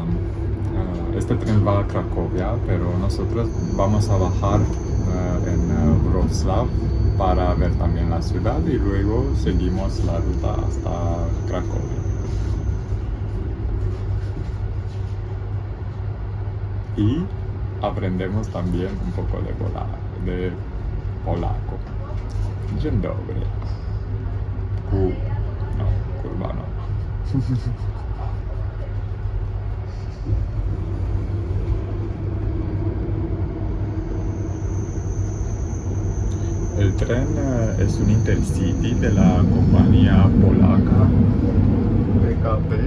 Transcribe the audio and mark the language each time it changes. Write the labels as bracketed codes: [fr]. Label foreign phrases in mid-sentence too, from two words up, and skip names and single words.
[es] este tren va a Cracovia, pero nosotros vamos a bajar en Wrocław para ver también la ciudad y luego seguimos la ruta hasta Cracovia. y aprendemos también un poco de polaco. [pl] Dzień dobry. Kurwa no. [es] El tren es un intercity de la compañía polaca PKP.